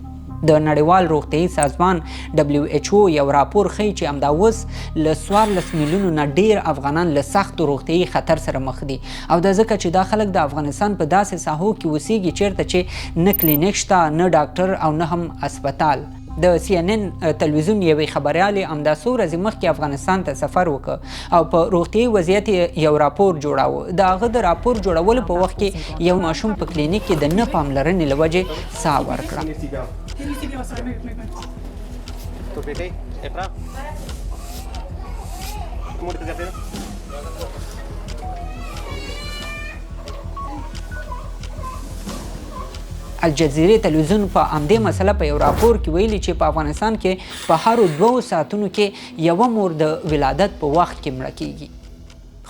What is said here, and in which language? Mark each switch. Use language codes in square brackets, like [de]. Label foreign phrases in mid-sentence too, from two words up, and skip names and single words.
[ps] د نړیوال روغتیايي سازمان WHO یو راپور ښیي چې همدا اوس له 14 میلیونو نه ډیر افغانان له سختو روغتیايي خطر سره مخ دي او دا ځکه چې دا خلک د افغانستان په داسې ساحو کې اوسیږي چیرته چې نه کلینیک شته نه ډاکټر او نه هم اسپتال. د CNN تلویزیون یوې خبریالې همدا څو ورځې مخکې افغانستان ته سفر وکړ او په روغتیايي وضعیت یو راپور جوړاوه. د هغه د راپور جوړولو په وخت کې یو ماشوم په کلینیک کې د نه پاملرنې له وجې ساه ورکړه. तो बेटे एप्रा मोटे जाते हैं الجزیرې تلویزیون په همدې مسله په یو راپور کې ویلي چې په افغانستان کې په هرو 2 ساعتونو کې یوه مور د ولادت په وخت کې مړه کیږي.